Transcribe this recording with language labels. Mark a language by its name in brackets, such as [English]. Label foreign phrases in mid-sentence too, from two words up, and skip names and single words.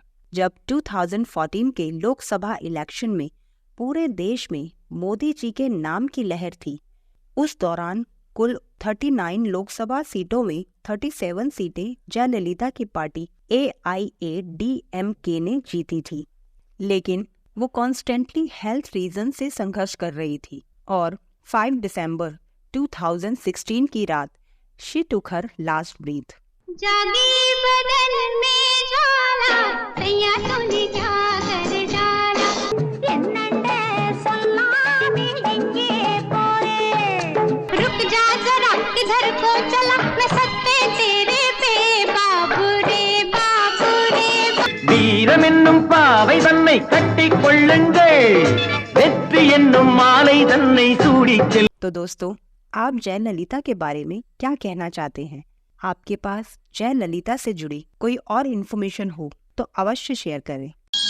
[Hindi] जब 2014 के लोकसभा इलेक्शन में पूरे देश में मोदी जी के नाम की लहर थी, उस दौरान कुल 39 लोकसभा सीटों में 37 सीटें जयललिता की पार्टी AIADMK ने जीती थी, लेकिन वो [English] constantly health reason [Hindi] से संघर्ष कर रही थी और 5 दिसंबर 2016 की रात [English] she took her last breath. [Hindi] जागी बदन में ज्वाला, सैया तूने क्या कर डाला। [Tamil] என்னண்டே சொல்லாமே எங்கே போरे, [Hindi] रुक जा जरा किधर को चला, मैं सत्ते तेरे पे बाबू रे बाबू रे। [Tamil] வீரம் என்னும் பாவை தன்னை கட்டிக் கொள்ளுங்கள், வெற்றி என்னும் மாலை தன்னை சூடிச் செல்। [Hindi] तो दोस्तों, आप जयललिता के बारे में क्या कहना चाहते हैं? आपके पास जयललिता से जुड़ी कोई और इन्फॉर्मेशन हो तो अवश्य शेयर करें।